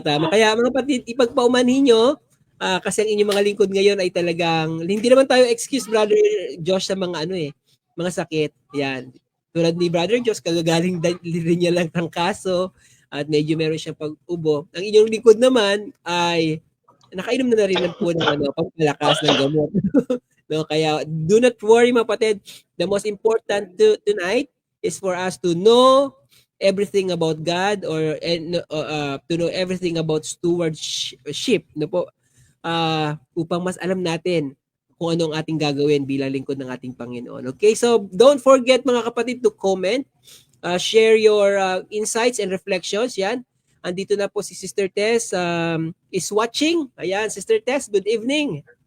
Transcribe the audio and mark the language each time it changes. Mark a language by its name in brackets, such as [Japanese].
[Filipino] Kaya mga kapatid, ipagpaumanhin nyo, kasi ang inyong mga lingkod ngayon ay talagang, hindi naman tayo excuse, Brother Josh, sa mga mga sakit. Yan. Tulad ni Brother Josh, kagagaling rin niya lang ng kaso at medyo meron siyang pag-ubo. Ang inyong lingkod naman ay nakainom na rin po ng pangpalakas ng gamot. No, kaya [English] do not worry [Filipino] mga kapatid. [English] The most important tonight is for us to know everything about God to know everything about stewardship, [Filipino] no po. Upang mas alam natin kung ano ang ating gagawin bilang lingkod ng ating Panginoon. [English] Okay? So don't forget [Filipino] mga kapatid [English] to comment, share your insights and reflections. Yan. [Filipino] Andito na po si Sister Tess [English] is watching. [Filipino] Ayan, [English] Sister Tess, good evening.